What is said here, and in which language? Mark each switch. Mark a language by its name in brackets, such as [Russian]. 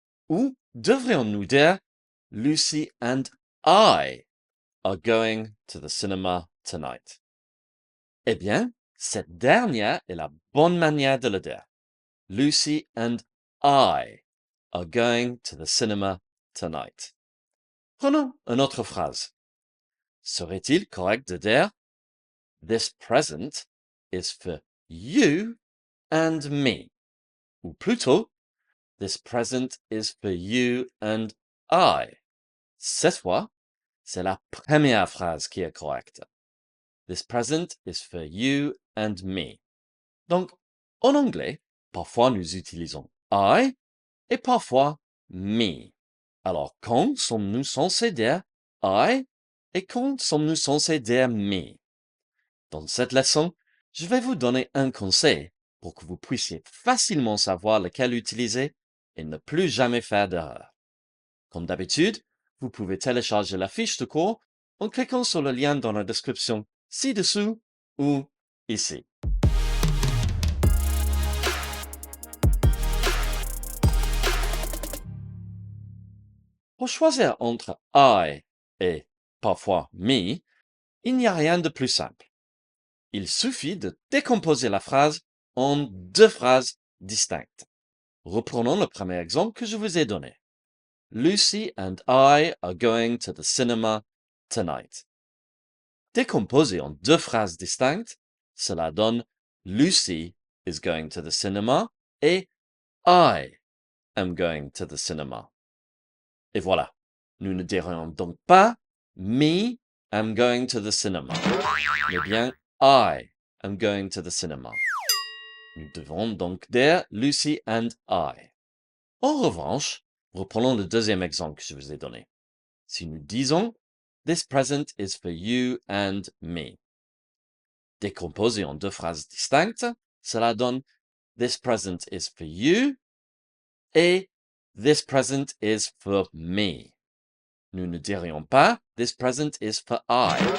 [French] Ou devrions-nous dire [English] Lucy and I are going to the cinema tonight? [French] Eh bien, cette dernière est la bonne manière de le dire. [English] Lucy and I are going to the cinema tonight. [French] Prenons une autre phrase. Serait-il correct de dire [English] This present is for you and me? [French] Ou plutôt, [English] This present is for you and I. [French] Cette fois, c'est la première phrase qui est correcte. [English] This present is for you and me. [French] Donc, en anglais, parfois nous utilisons I et parfois me. Alors, quand sommes-nous censés dire I et quand sommes-nous censés dire me? Dans cette leçon, je vais vous donner un conseil pour que vous puissiez facilement savoir lequel utiliser et ne plus jamais faire d'erreur. Comme d'habitude, vous pouvez télécharger la fiche de cours en cliquant sur le lien dans la description ci-dessous ou ici. Pour choisir entre I et parfois me, il n'y a rien de plus simple. Il suffit de décomposer la phrase en deux phrases distinctes. Reprenons le premier exemple que je vous ai donné. [English] Lucy and I are going to the cinema tonight. [French] Décomposé en deux phrases distinctes, cela donne [English] Lucy is going to the cinema et I am going to the cinema. [French] Et voilà, nous ne dirons donc pas [English] me am going to the cinema, [French] mais bien [English] I am going to the cinema. [French] Nous devons donc dire [English] Lucy and I. [French] En revanche, reprenons le deuxième exemple que je vous ai donné. Si nous disons [English] This present is for you and me. [French] Décomposé en deux phrases distinctes, cela donne [English] This present is for you et This present is for me. [French] Nous ne dirions pas [English] This present is for I.